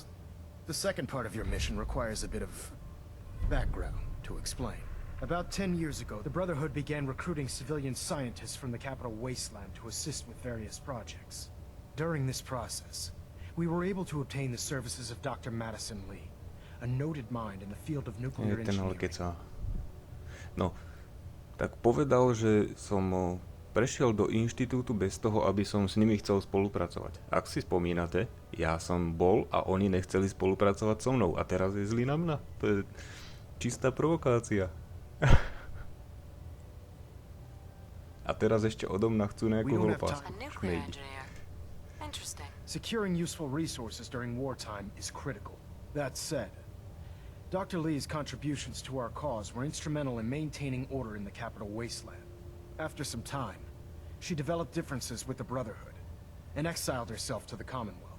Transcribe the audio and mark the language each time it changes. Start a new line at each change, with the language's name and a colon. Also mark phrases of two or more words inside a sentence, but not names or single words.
English: The second part of your mission requires a bit of background to explain. About 10 years ago, the Brotherhood began recruiting civilian scientists from the capital wasteland to assist with various projects. During this process, we were able to obtain the services of Dr. Madison Lee, a noted mind in the field of nuclear
Slovak: Ten ale
English: engineering.
Slovak: kecá. No, tak povedal, že som prešiel do inštitútu bez toho, aby som s nimi chcel spolupracovať. Ak si spomínate, ja som bol a oni nechceli spolupracovať so mnou a teraz je zlý na mňa. To je čistá provokácia. A teraz ešte odo mňa chcú nejakú holopásku. A
English: nuclear engineer. Interesting. Securing useful resources during wartime is critical. That said, Dr. Lee's contributions to our cause were instrumental in maintaining order in the capital wasteland. After some time, she developed differences with the Brotherhood and exiled herself to the Commonwealth.